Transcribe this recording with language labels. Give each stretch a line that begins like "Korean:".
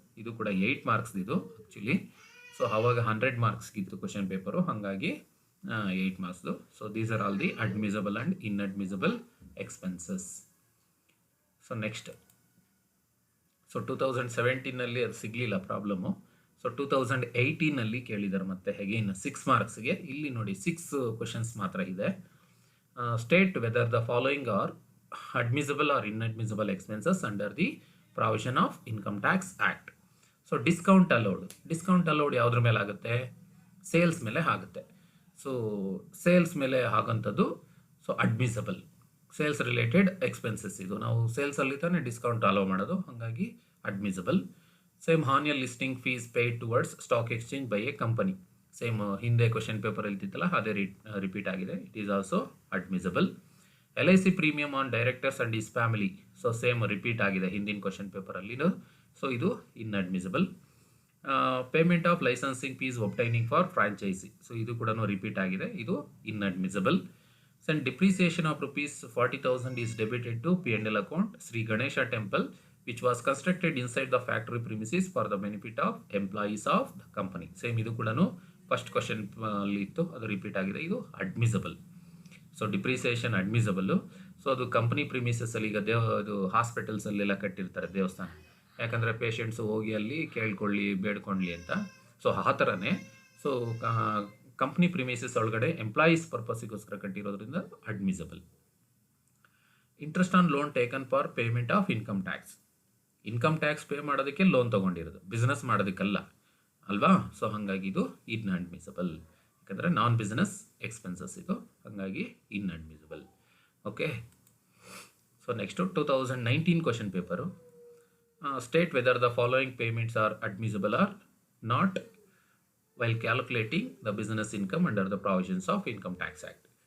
Kannada: ಇದು ಕೂಡ 8 ಮಾರ್ಕ್ಸ್ ಇದು ಆ್ಯಕ್ಚುಲಿ. ಸೊ ಆವಾಗ 100 ಮಾರ್ಕ್ಸ್ಗಿತ್ತು ಕ್ವಶನ್ ಪೇಪರು, ಹಾಗಾಗಿ 8 ಮಾರ್ಕ್ಸ್ದು.
English: So these are all the admissible and inadmissible expenses.
Kannada: So next, so 2017ನಲ್ಲಿ ಅದು ಸಿಗಲಿಲ್ಲ ಪ್ರಾಬ್ಲಮ್ಮು. ಸೊ 2018ನಲ್ಲಿ ಕೇಳಿದ್ದಾರೆ ಮತ್ತೆ ಅಗೇನ್ 6 ಮಾರ್ಕ್ಸ್ಗೆ. ಇಲ್ಲಿ ನೋಡಿ 6 ಕ್ವಶನ್ಸ್ ಮಾತ್ರ ಇದೆ.
English: State whether the following are admissible or inadmissible expenses under the provision of Income Tax Act.
Kannada: So discount allowed ಯಾವುದ್ರ ಮೇಲೆ ಆಗುತ್ತೆ? ಸೇಲ್ಸ್ ಮೇಲೆ ಆಗುತ್ತೆ. ಸೊ ಸೇಲ್ಸ್ ಮೇಲೆ ಆಗೋಂಥದ್ದು so admissible.
English: Sales related expenses ಇದು.
Kannada: ನಾವು ಸೇಲ್ಸಲ್ಲಿ ತಾನೇ ಡಿಸ್ಕೌಂಟ್ ಅಲೋ ಮಾಡೋದು, ಹಾಗಾಗಿ admissible.
English: Same annual listing fees paid towards stock exchange by a company.
Kannada: Same ಹಿಂದೆ ಕ್ವಶನ್ ಪೇಪರ್ ಇಲ್ತಿತ್ತಲ್ಲ ಅದೇ ರಿಪೀಟ್ ಆಗಿದೆ.
English: It is also admissible. LIC premium on directors and his family.
Kannada: So same repeat ಆಗಿದೆ ಹಿಂದಿನ question ಪೇಪರಲ್ಲಿ. So ಇದು inadmissible.
English: Payment of licensing fees obtaining for franchisee.
Kannada: So ಇದು ಕೂಡ repeat ಆಗಿದೆ, ಇದು inadmissible.
English: And depreciation of ₹40,000 is debited to P&L account Sri Ganesha Temple, which was constructed inside the factory premises for the benefit of employees of the company.
Kannada: Same ಇದು ಕೂಡ first question ಅಲ್ಲಿ ಇತ್ತು, ಅದು repeat ಆಗಿದೆ, ಇದು admissible. So depreciation ಅಡ್ಮಿಸಬಲ್ಲು. So ಅದು company ಪ್ರಿಮಿಸಸ್ಸಲ್ಲಿ ಈಗ ಅದು ಹಾಸ್ಪಿಟಲ್ಸಲ್ಲೆಲ್ಲ ಕಟ್ಟಿರ್ತಾರೆ ದೇವಸ್ಥಾನ, ಯಾಕಂದರೆ ಪೇಷಂಟ್ಸು ಹೋಗಿ ಅಲ್ಲಿ ಕೇಳ್ಕೊಳ್ಳಿ ಬೇಡ್ಕೊಳ್ಳಿ ಅಂತ. ಸೊ ಆ ಥರನೇ ಸೊ ಕಂಪ್ನಿ ಪ್ರಿಮಿಸಸ್ ಒಳಗಡೆ employees ಪರ್ಪಸ್ಸಿಗೋಸ್ಕರ ಕಟ್ಟಿರೋದ್ರಿಂದ admissible.
English: Interest on loan taken for payment of income tax.
Kannada: Income tax pay ಮಾಡೋದಕ್ಕೆ ಲೋನ್ ತೊಗೊಂಡಿರೋದು, ಬಿಸ್ನೆಸ್ ಮಾಡೋದಕ್ಕಲ್ಲ ಅಲ್ವಾ. ಸೊ ಹಾಗಾಗಿ ಇದು ಇನ್ಅಡ್ಮಿಸಬಲ್, ಯಾಕಂದರೆ ನಾನ್ ಬಿಸ್ನೆಸ್ ಎಕ್ಸ್ಪೆನ್ಸಸ್ ಇದು, ಹಾಗಾಗಿ inadmissible.
English: Okay. So next 2019 question paper. State whether the following payments are admissible or not while calculating the business income under the provisions of Income Tax Act.